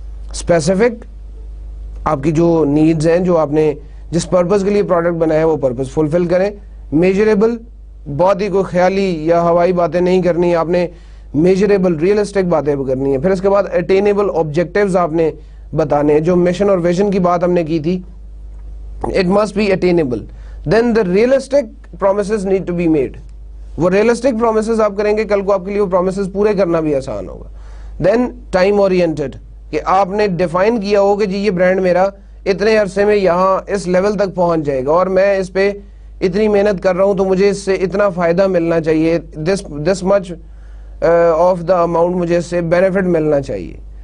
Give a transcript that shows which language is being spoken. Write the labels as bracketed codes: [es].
[ur] Specific, آپ کی جو نیڈز ہیں, جو آپ نے جس پرپز کے لیے پروڈکٹ بنایا ہے وہ پرپز فلفل کریں. میجریبل, بہت ہی کوئی خیالی یا ہوائی باتیں نہیں کرنی, آپ نے میجریبل ریئلسٹک باتیں کرنی ہیں. پھر اس کے بعد اٹینیبل آبجیکٹیوز آپ نے بتانے ہیں, جو مشن اور ویژن کی بات ہم نے کی تھی, [en] It must be attainable. Then the realistic promises need to be made. [ur] وہ ریئلسٹک پرومسز آپ کریں گے, کل کو آپ کے لیے وہ پرومسز پورے کرنا بھی آسان ہوگا. دین ٹائم اورینٹڈ, کہ آپ نے ڈیفائن کیا ہو کہ جی یہ برانڈ میرا اتنے عرصے میں یہاں اس لیول تک پہنچ جائے گا, اور میں اس پہ اتنی محنت کر رہا ہوں تو مجھے اس سے اتنا فائدہ ملنا چاہیے, [en] this much of the amount [ur] مجھے اس سے بینیفٹ ملنا چاہیے.